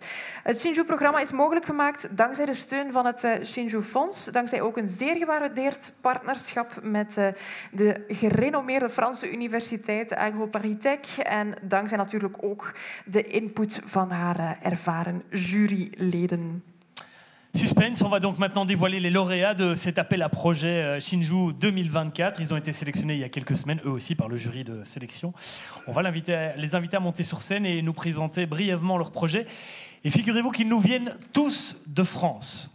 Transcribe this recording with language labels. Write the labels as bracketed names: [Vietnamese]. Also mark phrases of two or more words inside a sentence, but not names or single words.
[Dutch] Het Shinju-programma is mogelijk gemaakt dankzij de steun van het Shinju-fonds, dankzij ook een zeer gewaardeerd partnerschap met de gerenommeerde Franse universiteit AgroParisTech en dankzij natuurlijk ook de input van haar ervaren juryleden. [French] Suspense, on va donc maintenant dévoiler les lauréats de cet appel à projet Shinju 2024. Ils ont été sélectionnés il y a quelques semaines, eux aussi, par le jury de sélection. On va les inviter à monter sur scène et nous présenter brièvement leur projet. Et figurez-vous qu'ils nous viennent tous de France.